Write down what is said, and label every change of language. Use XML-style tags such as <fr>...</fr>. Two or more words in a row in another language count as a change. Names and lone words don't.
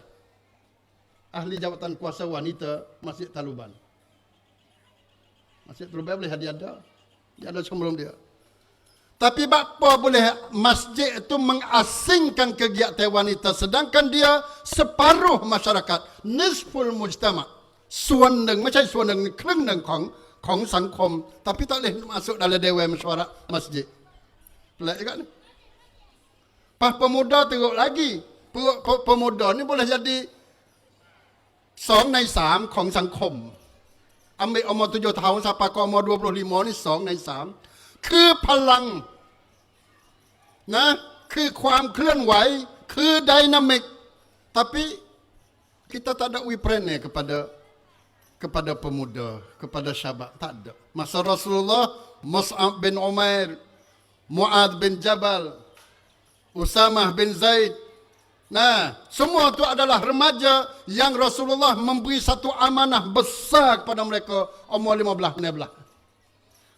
<ms>Ahli jabatan kuasa wanita Masjid Taluban. Masjid Taluban boleh ada. Dia ada sebelum dia. Tapi bapa boleh masjid itu mengasingkan kegiatan wanita sedangkan dia separuh masyarakat,</ms> <ar>نصف المجتمع.</ar> <th>ส่วนหนึ่งไม่ใช่ส่วนหนึ่งครึ่งหนึ่งของสังคม</th> <ms>tapi tak boleh masuk dalam dewan mesyuarat masjid. Pelik juga ni. Pas pemuda teruk lagi. Pemuda ni boleh jadi</ms> <th>2 ใน 3 ของสังคม</th> <ms>ambil umur 7 tahun sampai ke umur 25 ni</ms> <th>2 ใน 3 คือพลังนะคือความเคลื่อนไหวคือไดนามิก</th> <ms>tapi kita tak ada wiprene kepada pemuda, kepada syabab, tak ada. Masa Rasulullah, Mus'ab bin Umair, Mu'ad bin Jabal, Usamah bin Zaid. Nah, semua itu adalah remaja yang Rasulullah memberi satu amanah besar kepada mereka umur 15-16.</ms>